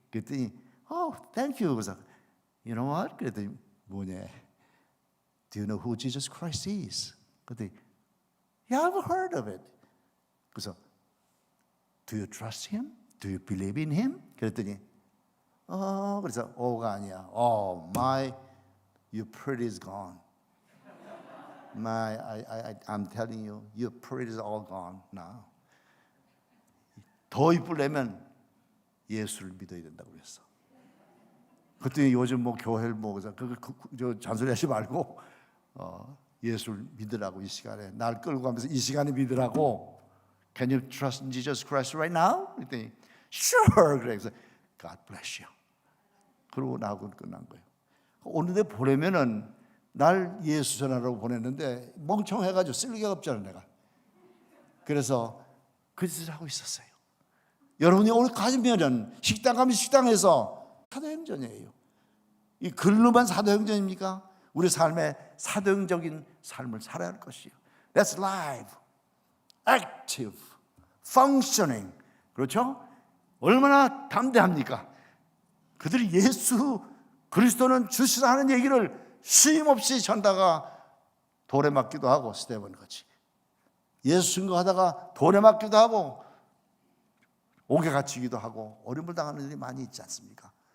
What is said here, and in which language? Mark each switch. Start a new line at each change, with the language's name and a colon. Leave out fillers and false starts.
Korean: 그랬더니
English: Oh, thank you.
Korean: 그래서
English: You know what?
Korean: 그랬더니 뭐냐?
English: Do you know who Jesus Christ is?
Korean: 그랬더니
English: Yeah, I've heard of it. 그래서 Do you trust him? Do you believe in him?
Korean: 그랬더니 그래서 Oh가 아니야.
English: Oh, my, your pretty is gone. I'm telling you, your pretty is all gone now.
Korean: 더 이쁘려면 예수를 믿어야 된다고 그랬어. 그랬더니 요즘 뭐 교회를 저 잔소리하지 말고 예수를 믿으라고 이 시간에 날 끌고 가면서 이 시간에 믿으라고.
English: Can you trust in Jesus Christ right now?
Korean: 그랬더니
English: Sure.
Korean: 그래서
English: God bless you.
Korean: 그러고 나하고는 끝난 거예요. 오늘에 보내면은 날 예수 전하라고 보냈는데 멍청해가지고 쓸 리가 없잖아 내가. 그래서 그 짓을 하고 있었어요. 여러분이 오늘 가면은 식당 가면 식당에서 사도행전이에요. 이 글로만 사도행전입니까? 우리 삶의 사도행적인 삶을 살아야 할 것이에요.
English: That's live, active, functioning.
Korean: 그렇죠? 얼마나 담대합니까? 그들이 예수 그리스도는 주시라 하는 얘기를 쉼없이 전다가 돌에 맞기도 하고 스테반 같이 예수 증거하다가 돌에 맞기도 하고 옥에 갇히기도 하고 어려움을 당하는 일이 많이 있지 않습니까?